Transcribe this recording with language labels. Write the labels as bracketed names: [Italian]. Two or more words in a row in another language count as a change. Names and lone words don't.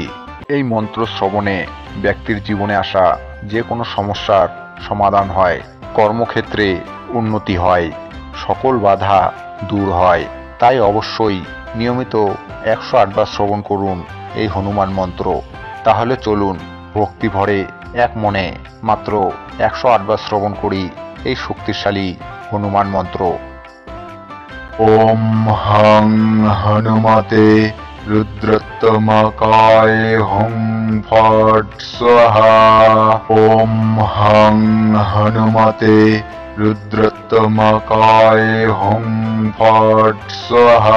[Bangla] এই মন্ত্র শ্রবণে ব্যক্তির জীবনে আসা যে কোনো সমস্যার সমাধান হয়, কর্মক্ষেত্রে উন্নতি হয়, সকল বাধা দূর হয়। তাই অবশ্যই নিয়মিত 108 বার শ্রবণ করুন এই হনুমান মন্ত্র। তাহলে চলুন ভক্তি ভরে এক মনে মাত্র 108 বার শ্রবণ করি এই শক্তিশালী হনুমান মন্ত্র। [Sanskrit] ওম হং হনুমতে रुद्रत्तमकाय हुं फट् स्वाहा। ओम हं हनुमते रुद्रत्तमकाय हुं फट् स्वाहा।